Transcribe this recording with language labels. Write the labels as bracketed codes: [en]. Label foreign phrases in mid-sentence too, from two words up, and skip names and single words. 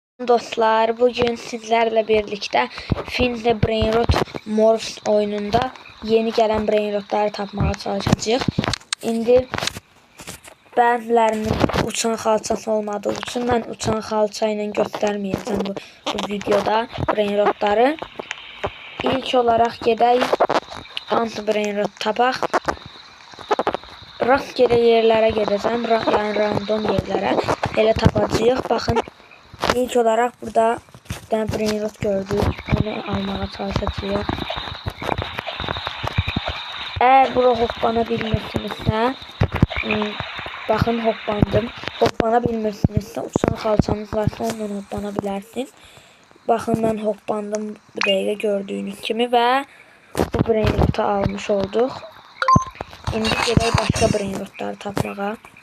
[tr] Dostlar, bugün sizlerle birlikte Finze Brainrot Morphs oyununda yeni gelen Brainrotları tapmaya çalışacağıq. [az] İndi bəzilərinin uçan xalçası olmadığı üçün mən uçan xalça ilə göstərməyəcəm bu videoda Brainrotları. İlk olaraq gedək anti Brainrot tapaq. Rastgele yerlərə gedəcəm, yəni random yerlərə. Elə tapacağıq. Baxın. [tr] İlk olarak burada bir tane Brainrot gördük. Onu almaya çalışacağız. [az] Eğer bura hoppana bilmirsinizsə, bakın hoppandım. Hoppana bilmirsinizsə, uçan xalçanız varsa ondan hoppana bilərsiniz. [tr] Bakın ben hoppandım bu dəqiqə gördüğünüz kimi ve bu Brainrot'u almış olduq. [az] İndi gedək başka Brainrot'ları tapmağa.